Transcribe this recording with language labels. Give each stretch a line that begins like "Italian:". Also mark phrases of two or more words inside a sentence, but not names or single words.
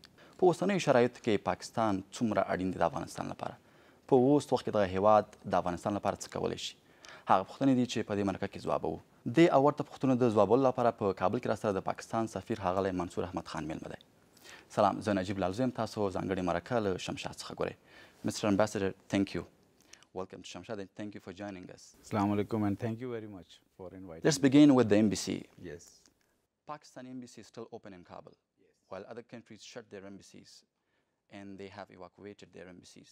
Pashto: په اوسنیو شرایطو کې پاکستان څومره اړین دی د افغانستان لپاره؟ په اوس وخت کې دغه هیواد د افغانستان لپاره څه کولی شي؟ هغه پوښتنې دي چې په دې مرکه کې ځوابوو. دې او ورته پوښتنو د ځوابولو لپاره په کابل کې راسره د پاکستان سفیر ښاغلی منصور احمد خان میلمه دی. سلام، زه نجیب لال یم، تاسو ځانګړې مرکه له شمشاد څخه ګورئ.
English: Mr. Ambassador, thank you. Welcome to Shamshad and thank you for joining us.
Arabic: السلام عليكم
English: and thank you very much for inviting Let's begin with the embassy. Yes. Pakistan embassy is still open in Kabul, while other countries shut their embassies and they have evacuated their embassies.